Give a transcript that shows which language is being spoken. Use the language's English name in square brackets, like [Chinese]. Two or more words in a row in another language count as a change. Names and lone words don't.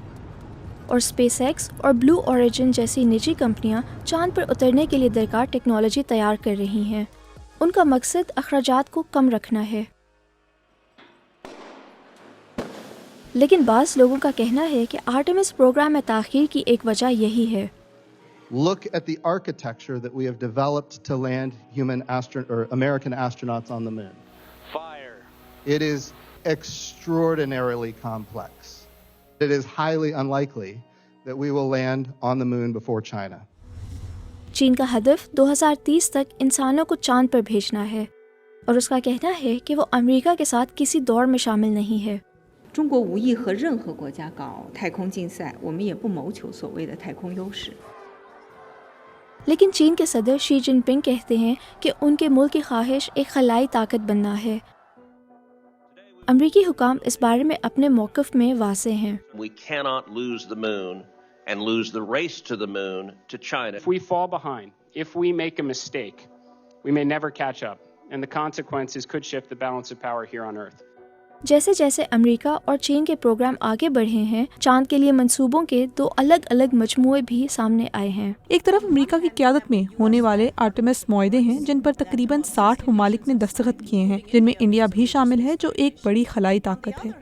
[Urdu] اور اسپیس ایکس اور بلو اوریجن جیسی نجی کمپنیاں چاند پر اترنے کے لیے درکار ٹیکنالوجی تیار کر رہی ہیں. ان کا مقصد اخراجات کو کم رکھنا ہے. لیکن بعض لوگوں کا کہنا ہے کہ آرٹیمس پروگرام میں تاخیر کی ایک وجہ یہی ہے. [English] Look at the architecture that we have developed to land American astronauts on the moon. Fire. It is extraordinarily complex. It is highly unlikely that we will land on the moon before China. [Urdu] چین کا ہدف 2030 تک انسانوں کو چاند پر بھیجنا ہے اور اس کا کہنا ہے کہ وہ امریکہ کے ساتھ کسی دوڑ میں شامل نہیں ہے. [Chinese] 中国无意和任何国家搞太空竞赛，我们也不谋求所谓的太空优势。 [Urdu] لیکن چین کے صدر شی جن پنگ کہتے ہیں کہ ان کے ملک کی خواہش ایک خلائی طاقت بننا ہے. امریکی حکام اس بارے میں اپنے موقف میں واضح ہیں. [English] We cannot lose the moon and lose the race to the moon to China. If we fall behind, if we make a mistake, we may never catch up. and the consequences could shift the balance of power here on Earth. [Urdu] جیسے جیسے امریکہ اور چین کے پروگرام آگے بڑھے ہیں، چاند کے لیے منصوبوں کے دو الگ الگ مجموعے بھی سامنے آئے ہیں. ایک طرف امریکہ کی قیادت میں ہونے والے آرٹیمس معاہدے ہیں جن پر تقریباً 60 ممالک نے دستخط کیے ہیں، جن میں انڈیا بھی شامل ہے جو ایک بڑی خلائی طاقت ہے.